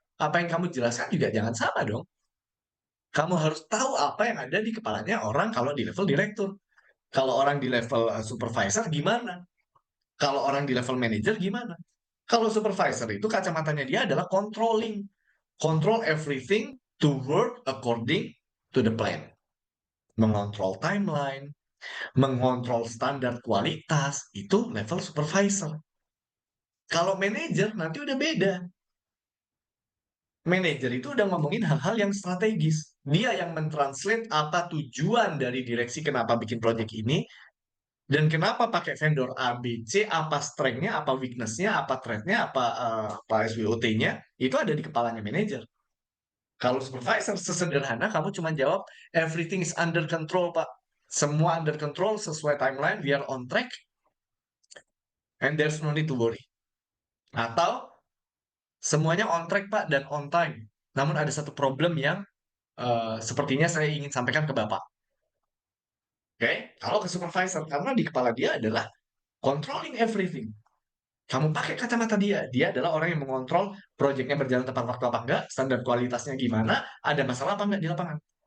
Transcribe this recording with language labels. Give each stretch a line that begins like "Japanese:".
Indonesian: Apa yang kamu jelaskan juga jangan sama dong. Kamu harus tahu apa yang ada di kepalanya orang kalau di level direktur. Kalau orang di level supervisor gimana? Kalau orang di level manager gimana? Kalau supervisor itu kacamatanya dia adalah controlling.
English: Control everything to work according to the plan.
Indonesian: Mengontrol timeline, mengontrol standar kualitas, itu level supervisor. Kalau manajer nanti udah beda. Manajer itu udah ngomongin hal-hal yang strategis. Dia yang mentranslate apa tujuan dari direksi kenapa bikin project ini, dan kenapa pakai vendor A, B, C, apa strength-nya, apa weakness-nya, apa threat-nya, apa SWOT-nya, itu ada di kepalanya manajer. Kalau supervisor sesederhana, kamu cuma jawab,
English: everything is under control,
Indonesian: Pak. Semua under control, sesuai timeline,
English: we are on track, and there's no need to worry.
Indonesian: Atau, semuanya on track, Pak, dan on time. Namun ada satu problem yang sepertinya saya ingin sampaikan ke Bapak. Oke? Kalau ke supervisor, karena di kepala dia adalah controlling everything. Kamu pakai kacamata dia. Dia adalah orang yang mengontrol proyeknya berjalan tepat waktu apa enggak, standar kualitasnya gimana, ada masalah apa enggak di lapangan.